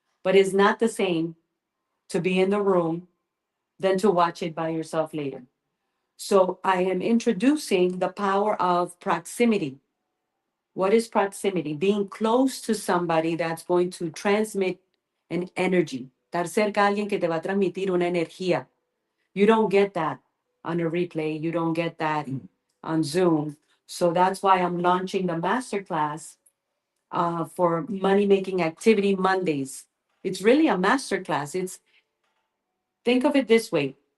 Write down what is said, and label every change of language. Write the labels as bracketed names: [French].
[English] But it's not the same to be in the room than to watch it by yourself later. So I am introducing the power of proximity. What is proximity? Being close to somebody that's going to transmit an energy. [Spanish] Estar cerca a alguien que te va a transmitir una energía. [English] You don't get that on a replay. You don't get that on Zoom. So that's why I'm launching the masterclass for Money Making Activity Mondays. It's really a masterclass. Think of it this way.